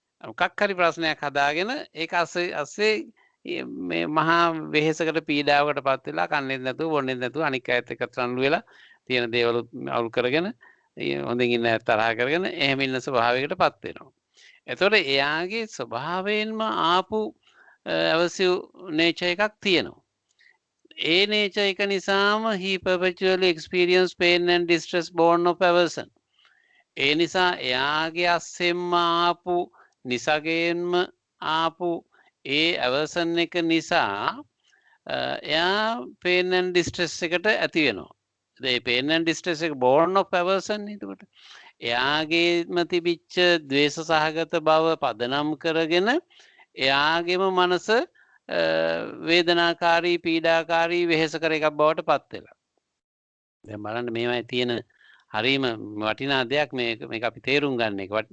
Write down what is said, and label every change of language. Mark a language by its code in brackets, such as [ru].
[si] මොකක් හරි ප්‍රශ්නයක් හදාගෙන ඒක අස්සේ මේ මහා වෙහෙසකට පීඩාවකටපත් වෙලා කන්නේ නැතුව බොන්නේ නැතුව අනික් අයත් එක්ක රණ්ඩු වෙලා තියෙන දේවල් අවුල් කරගෙන හොඳින් ඉන්න තරහ කරගෙන එහෙම ඉන්න ස්වභාවයකටපත් වෙනවා. එතකොට එයාගේ ස්වභාවයෙන්ම ආපු අවශ්‍ය nature එකක් තියෙනවා. [en] ඒ nature [si] එක නිසාම [en] he perpetually experience pain and distress born of aversion. [si] ඒ නිසා එයාගේ අස්සෙන්ම ආපු නිසගෙන්ම ආපු ඒ aversion එක නිසා එයා [en] pain and distress [si] එකට ඇති වෙනවා. [en] ඒ pain and distress එක born of aversion නේ. [si] එතකොට එයාගේම තිබිච්ච ද්වේෂ සහගත බව පදනම් කරගෙන එයාගේම මනස වේදනාකාරී පීඩාකාරී වෙහෙස කර එකක් බවට පත් වෙලා. දැන් බලන්න මේවයි තියෙන හරීම වටිනා දෙයක් මේක අපි තේරුම් ගන්න එක.